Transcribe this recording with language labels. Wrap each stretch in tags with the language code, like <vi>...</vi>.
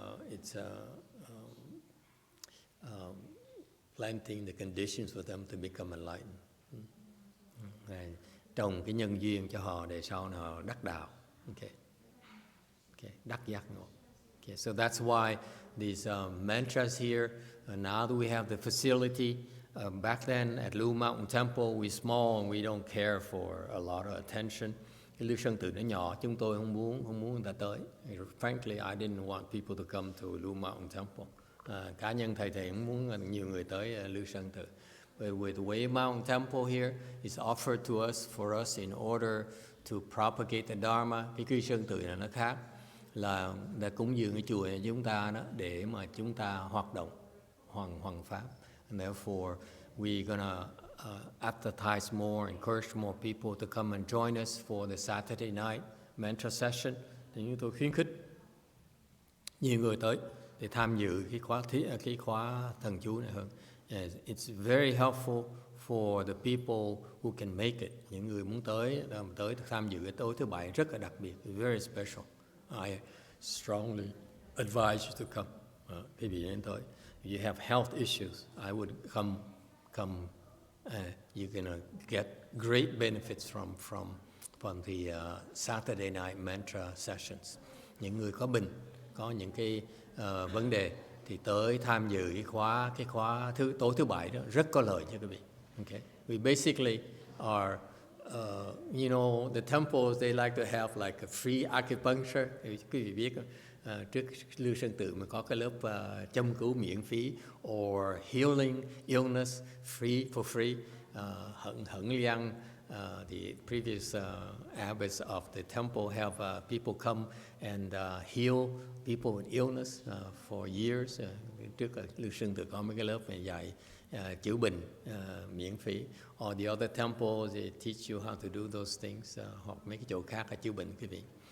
<en>It's planting the conditions for them to become enlightened.</en> <vi>Trồng cái nhân duyên cho họ để sau này họ đắc đạo. Okay, đắc giác ngộ.</vi> <en>Okay, so that's why these mantras here. Now that we have the facility, back then at Blue Mountain Temple, we're small and we don't care for a lot of attention.</en> <vi>Cái Lưu Sơn Tự nó nhỏ, chúng tôi không muốn người ta tới.</vi> <en>Frankly, I didn't want people to come to Blue Mountain Temple.</en> <vi>Cá nhân thầy không muốn nhiều người tới Lưu Sơn Tự.</vi> <en>But with Way Mountain Temple here, it's offered to us for us in order to propagate the Dharma.</en> <vi>Cái Lưu Sơn Tự này nó khác. là cúng dường cái chùa này chúng ta đó để mà chúng ta hoạt động hoằng pháp.</vi> <en>And therefore we're gonna advertise more, encourage more people to come and join us for the Saturday night mentor session.</en> <vi>Thì chúng tôi khuyến khích nhiều người tới để tham dự cái khóa thần chú này hơn.</vi> <en>It's very helpful for the people who can make it.</en> <vi>Những người muốn tới tham dự cái tối thứ bảy rất là đặc biệt,</vi> <en>very special. I strongly advise you to come.</en> <vi>Quý vị nên tới.</vi> <en>If you have health issues, I would come. You're gonna get great benefits from the Saturday night mantra sessions.</en> <vi>Những người có bệnh, có những cái vấn đề thì tới tham dự cái khóa tối thứ bảy đó rất có lợi cho quý vị.</vi> <en>Okay, we basically are, you know, the temples they like to have like a free acupuncture.</en> <vi>Quý vị biết trước Lưu Sơn Tự mà có cái lớp châm cứu miễn phí,</vi> <en>or healing illness for free. Hận Liang, the previous abbots of the temple have people come and heal people with illness for years.</en> <vi>Trước Lưu Sơn Tự có mấy cái lớp mà dạy chữa bệnh miễn phí.</vi> <en>Or the other temples they teach you how to do those things.</en> <vi>Hoặc mấy cái chỗ khác là chữa bệnh quý vị.</vi>